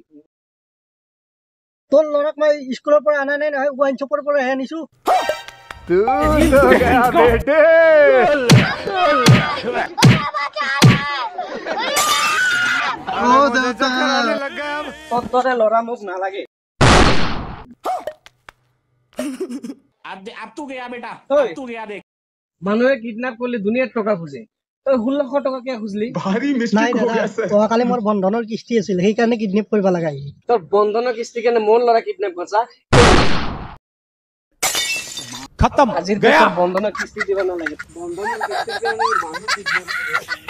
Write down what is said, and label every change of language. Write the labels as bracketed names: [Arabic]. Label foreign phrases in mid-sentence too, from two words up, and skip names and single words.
[Assamese] তোৰ ল'ৰাক মই স্কুলৰ পৰা আনা নাই নহয় [English] wine shop [Assamese] পৰাহে আনিছো তোৰ দৰে ল'ৰা মোক নালাগে [Hindi] अब तू गया बेटा ओए। अब तू गया देख [Assamese] মানুহে কিডনেপ কৰিলে দুনিয়াত টকা খুজে তই 1600 টকা কিয় খুজলি নাই দাদা অহাকালি মোৰ বন্ধনৰ কিস্তি আছিল সেইকাৰণে কিডনেপ কৰিব লগা আহিল তোৰ বন্ধনৰ কিস্তি কাৰণে মোৰ ল'ৰা কিডনেপ কৰিছা [Hindi] खत्म [Assamese] আজিৰ বন্ধনৰ কিস্তি দিব নালাগে বন্ধনৰ কিস্তি